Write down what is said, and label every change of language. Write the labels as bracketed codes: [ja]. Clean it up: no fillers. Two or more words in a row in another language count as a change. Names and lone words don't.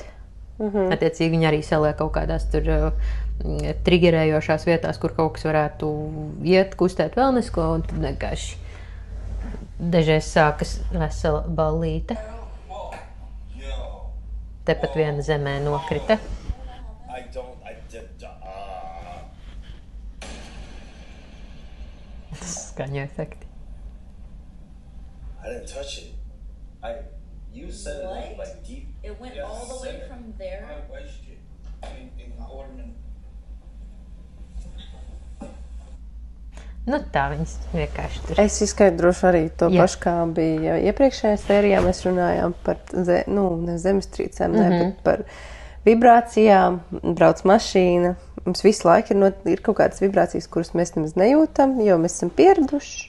[lv] Attiecīgi viņi arī saliek kaut kādās tur trigerējošās vietās, kur kaut kas varētu iet, kustēt vēl nesko, un tad vienkārši dažreiz sākas vesela ballīte. Tepat viena zemē nokrita. Skaņu efekti. [en] I didn't touch it. You said it like deep. It went all the way from there. I watched it in my ornament. [lv] Tā viņas vienkārši tur. Es izskaidrošu arī to pašu, kā bija iepriekšējā sērijā. Mēs runājām par ne zemestrīcēm, bet par vibrācijām, brauc mašīna. Mums visu laiku ir kaut kādas vibrācijas, kuras mēs nemaz nejūtam, jo mēs esam pieraduši.